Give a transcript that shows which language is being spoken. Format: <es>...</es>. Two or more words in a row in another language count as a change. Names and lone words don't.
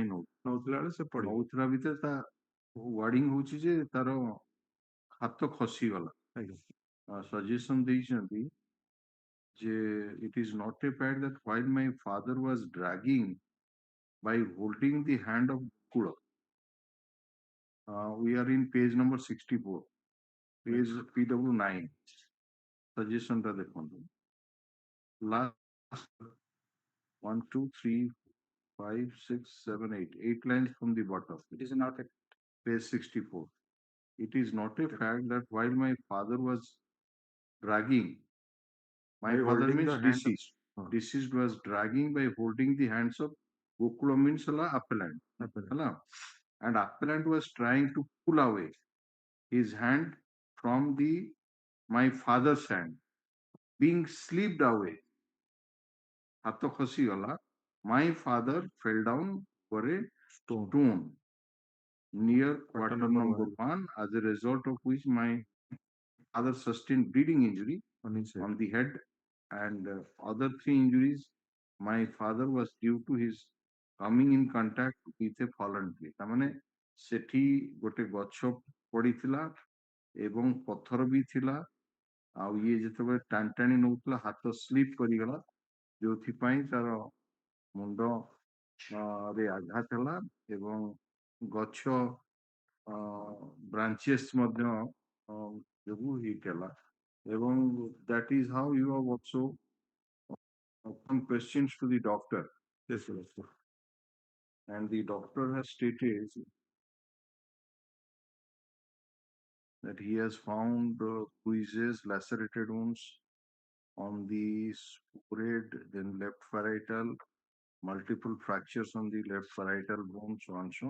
<or>ନଉଥିଲା ବେଳେ ସେ ପଡିଗଲା। ନଉଥିଲା ଭିତରେ ତା ୱାର୍ଡିଂ ହଉଛି ଯେ ତାର ହାତ ଖସିଗଲା।</or> <en>suggestion</en> <or>ଦେଇଛନ୍ତି ଯେ</or> <en>it is not a fact that while my father was dragging by holding the hand of Kula. We are in page number 64, page PW9.</en> <bn>Suggestion টা দেখুন.</bn> <en>Last 1, 2, 3, 5, 6, 7, 8. 8 lines from the bottom. It is not a Page 64. It is not a fact that while my father was dragging, my By father holding means the hand of- deceased. Deceased was dragging by holding the hands of Gokula means appellant. And appellant was trying to pull away his hand from my father's hand, being slipped away.</en> <or>ହାତ ଖସିଗଲା.</or> <en>My father fell down for a stone near quarter number 1, as a result of which my father sustained bleeding injury on the head, and other 3 injuries my father was due to his coming in contact with a fallen tree.</en> <or>ତାମାନେ ସେଠି ଗୋଟେ ଗଛ ପଡିଥିଲା ଏବଂ ପଥର ବି ଥିଲା, ଆଉ ଇଏ ଯେତେବେଳେ ଟାଣି ଟାଣି ନଉଥିଲା ହାତ ସ୍ଲିପ୍ କରିଗଲା, ଯୋଉଥିପାଇଁ ତାର ମୁଣ୍ଡ ରେ ଆଘାତ ହେଲା ଏବଂ ଗଛ ବ୍ରାଞ୍ଚେସ୍ ମଧ୍ୟ ଯୋଗୁ ହିଟ୍ ହେଲା.</or> <en>ଏବଂ that is how you have also some questions to the doctor. Yes, sir. And the doctor has stated that he has found bruises, lacerated wounds on the forehead, then left parietal, multiple fractures on the left parietal bone, so on so.</en>